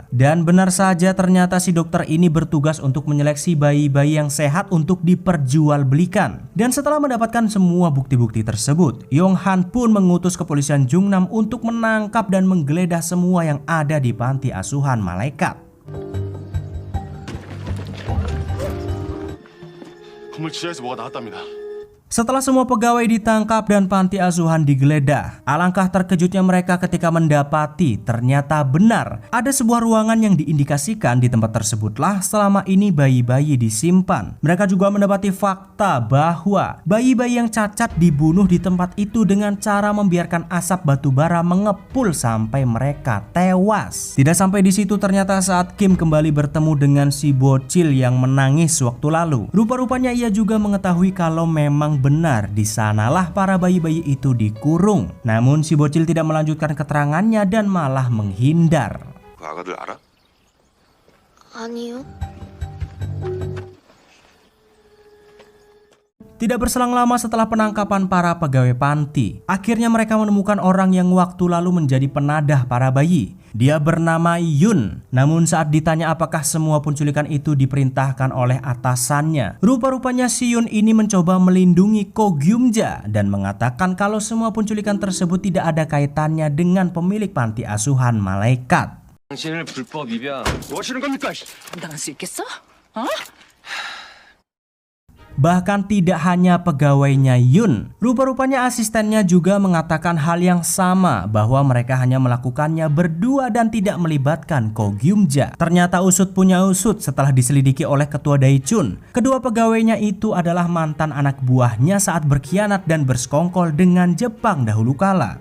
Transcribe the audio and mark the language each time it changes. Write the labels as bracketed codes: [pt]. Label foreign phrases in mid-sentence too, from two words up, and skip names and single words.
[id] Dan benar saja, ternyata si dokter ini bertugas untuk menyeleksi bayi-bayi yang sehat untuk diperjualbelikan. Dan setelah mendapatkan semua bukti-bukti tersebut, Yong-han pun mengutus kepolisian Jungnam untuk menangkap dan menggeledah semua yang ada di panti asuhan malaikat. [ko] 건물 지하에서 뭐가 나왔답니다. [id] Setelah semua pegawai ditangkap dan panti asuhan digeledah, alangkah terkejutnya mereka ketika mendapati ternyata benar ada sebuah ruangan yang diindikasikan di tempat tersebutlah selama ini bayi-bayi disimpan. Mereka juga mendapati fakta bahwa bayi-bayi yang cacat dibunuh di tempat itu dengan cara membiarkan asap batu bara mengepul sampai mereka tewas. Tidak sampai di situ, ternyata saat Kim kembali bertemu dengan si bocil yang menangis waktu lalu, rupa-rupanya ia juga mengetahui kalau memang benar di sanalah para bayi-bayi itu dikurung. Namun si bocil tidak melanjutkan keterangannya dan malah menghindar. [ko] 그 아가들 알아? 아니요. [id] Tidak berselang lama setelah penangkapan para pegawai panti, akhirnya mereka menemukan orang yang waktu lalu menjadi penadah para bayi. Dia bernama Yun. Namun saat ditanya apakah semua penculikan itu diperintahkan oleh atasannya, rupa-rupanya si Yun ini mencoba melindungi Ko Gyum-ja dan mengatakan kalau semua penculikan tersebut tidak ada kaitannya dengan pemilik panti asuhan malaikat. [ko] 당신을 불법 입양. 뭐 하시는 겁니까? 당할 수 있겠어? 어? [id] Bahkan tidak hanya pegawainya Yun, rupa-rupanya asistennya juga mengatakan hal yang sama, bahwa mereka hanya melakukannya berdua dan tidak melibatkan Ko Gyum-ja. Ternyata usut punya usut, setelah diselidiki oleh ketua Daechun, kedua pegawainya itu adalah mantan anak buahnya saat berkhianat dan bersekongkol dengan Jepang dahulu kala.